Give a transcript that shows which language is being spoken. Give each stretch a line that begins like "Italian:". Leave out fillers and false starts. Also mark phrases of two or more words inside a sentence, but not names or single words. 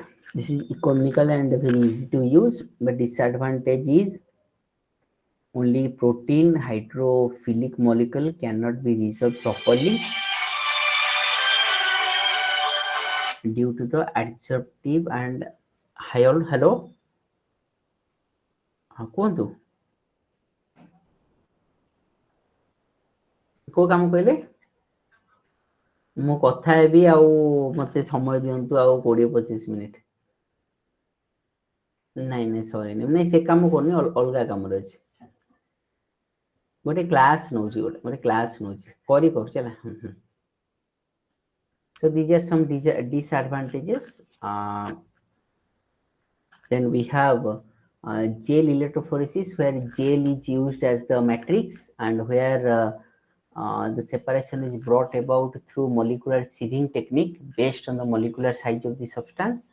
English: This is economical and very easy to use, but disadvantage is only protein hydrophilic molecule cannot be resolved properly due to the adsorptive and hello
Odia: କୁହନ୍ତୁ କୋଉ କାମ କହିଲେ ମୁଁ କଥା ହେବି ଆଉ ମତେ ସମୟ ଦିଅନ୍ତୁ ଆଉ 20-25 ମିନିଟ ନାଇଁ ନାଇଁ ସରିନି ନାଇଁ ସେ କାମ କରୁନି ଅଲଗା କାମରେ ଅଛି ଗୋଟେ କ୍ଲାସ୍ ନଉଛି ଗୋଟେ କ୍ଲାସ୍ ନଉଛି କରି କରୁଛି ହେଲା
English: so these are some disadvantages then we have gel electrophoresis where gel is used as the matrix and where the separation is brought about through molecular sieving technique based on the molecular size of the substance.